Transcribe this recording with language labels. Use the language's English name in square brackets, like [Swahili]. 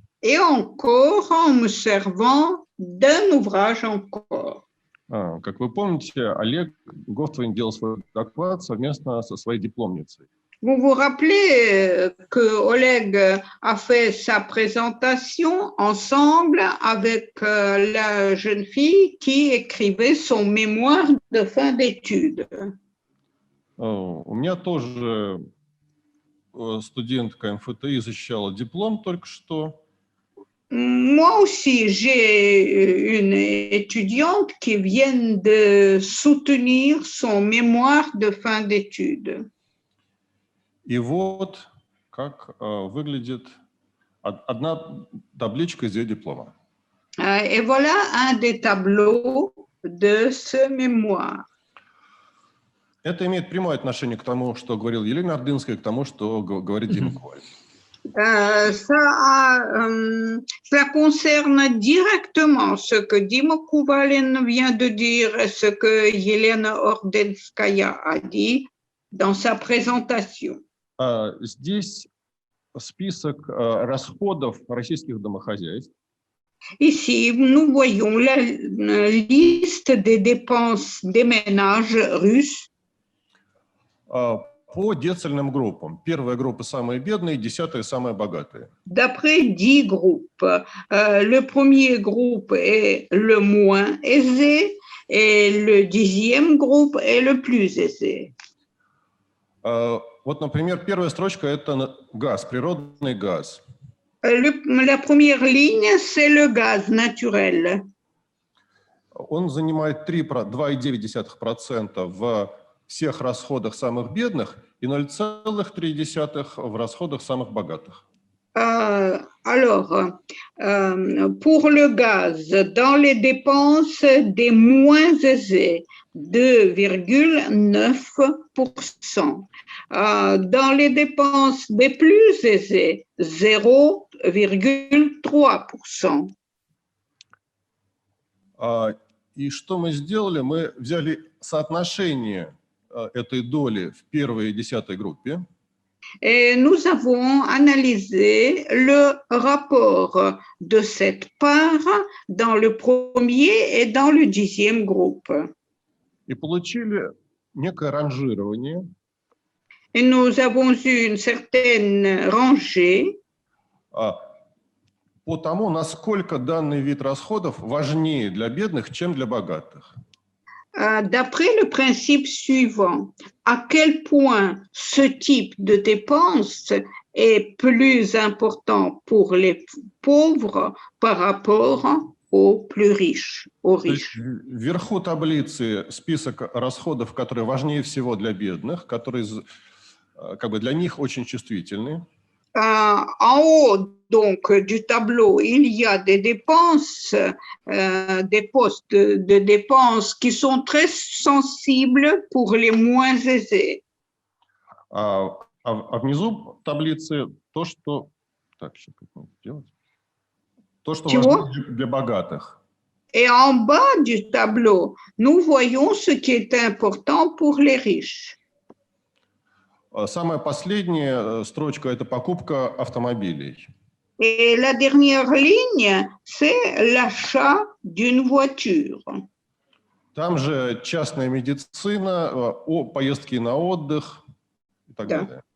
[French] Et encore en me servant d'un ouvrage encore. [Russian] Как вы помните, Олег Гофтвайн делал свой доклад совместно со своей дипломницей. [French] Vous vous rappelez que Oleg a fait sa présentation ensemble avec la jeune fille qui écrivait son mémoire de fin d'études. [Russian] У меня тоже студентка МФТИ защищала диплом только что. [French] Moi aussi, j'ai une étudiante qui vient de soutenir son mémoire de fin d'études. [Russian] И вот как выглядит одна табличка из ее диплома. [French] Et voilà un des tableaux de ce mémoire. [Russian] Это имеет прямое отношение к тому, что говорил Елена Ордынская, к тому, что говорит Дима Кувалин. [French] Cela concerne directement ce que Dima Kovalin vient de dire et ce que Yelena Ordenskaya a dit dans sa présentation. [Russian] Здесь список расходов российских домохозяйств. [French] Ici, nous voyons la liste des dépenses des ménages russes. [Russian] По децельным группам. Первая группа самые бедные, 10-я самые богатые. [French] D'après 10 groupes. Le premier groupe est le moins aisé et le 10e groupe est le plus aisé. [Russian] Вот, например, первая строчка – это газ, природный газ. [French] La première ligne, c'est le gaz naturel. [Russian] Он занимает 2,9% в всех расходах самых бедных и 0,3% в расходах самых богатых. [French] Alors, pour le gaz, dans les dépenses des moins aisés, 2,9%. Dans les dépenses des plus aisés, 0,3%. [Russian] И что мы сделали? Мы взяли соотношение этой доли в первой и 10-й группе. [French] Et nous avons analysé le rapport de cette part dans le premier et dans le 10e groupe. [Russian] И получили некое ранжирование. [French] Et nous avons eu une certaine rangée [Russian] По тому, насколько данный вид расходов важнее для бедных, чем для богатых. [French] D'après le principe suivant, à quel point ce type de dépense est plus important pour les pauvres par rapport aux plus riches, aux riches. [Russian] Вверху таблицы список расходов, которые важнее всего для бедных, которые как бы для них очень чувствительны. [French] En haut donc du tableau, il y a des dépenses, des postes de dépenses qui sont très sensibles pour les moins aisés. [Russian] А внизу таблицы то, что так, сейчас как надо делать? То, что важно для богатых. [French] Et en bas du tableau, nous voyons ce qui est important pour les riches. [Russian] Самая последняя строчка – это покупка автомобилей. [French] Et la dernière ligne, c'est l'achat d'une voiture. [Russian] Там же частная медицина, поездки на отдых и так далее.